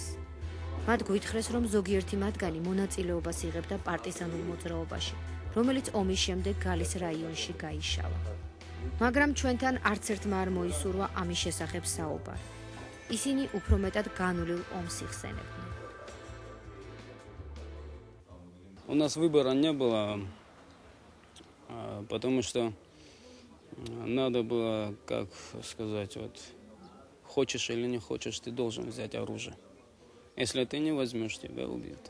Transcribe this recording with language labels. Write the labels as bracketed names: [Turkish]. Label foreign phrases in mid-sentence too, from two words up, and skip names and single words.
[Georgian] მათ გვითხრეს, რომ ზოგიერთი მათგანი მონაწილეობას იღებდა პარტიზანულ მოძრაობაში, რომელიც ომის შემდეგ გალის რაიონში გაიშალა. მაგრამ ჩვენთან არც ერთმა არ მოისურვა ამის შესახებ საუბარი. ისინი უფრო მეტად განვლილ ომს იხსენებდნენ. [Russian] У нас выбора не было, потому что Надо было, как сказать, вот, хочешь или не хочешь, ты должен взять оружие. Если ты не возьмешь, тебя убьют.